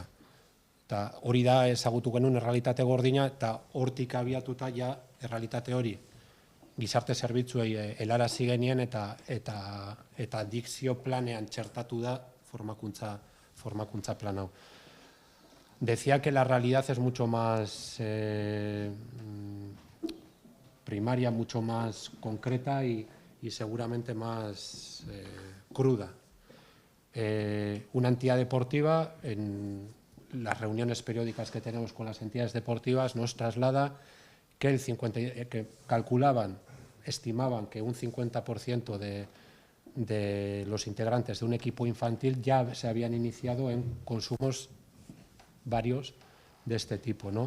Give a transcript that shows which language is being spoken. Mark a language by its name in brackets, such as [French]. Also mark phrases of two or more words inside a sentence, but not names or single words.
[Basque] Eta hori da ezagutu genuen errealitate gordina eta hortik abiatuta errealitate hori gizarte zerbitzuei helarazi genien eta dikzio planean txertatu da formakuntza plan hau. [Spanish] Decía que la realidad es mucho más primaria, mucho más concreta y seguramente más cruda. Una entidad deportiva, en las reuniones periódicas que tenemos con las entidades deportivas, nos traslada que estimaban que un 50% de los integrantes de un equipo infantil ya se habían iniciado en consumos varios de este tipo, ¿no?